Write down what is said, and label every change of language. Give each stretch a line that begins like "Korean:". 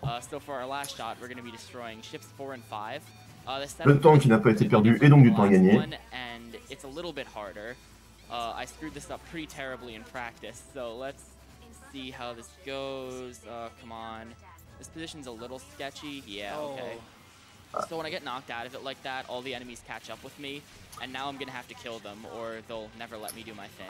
English: So for our last shot, we're going to be destroying ships 4 and 5.
French: Le temps qui n'a pas été perdu et donc du temps à gagner.
English: And it's a little bit harder. I screwed this up pretty terribly in practice, so let's see how this goes. Come on. This position's a little sketchy. Yeah, okay. So when I get knocked out of it like that, all the enemies catch up with me, and now I'm gonna have to kill them, or they'll never let me do my thing.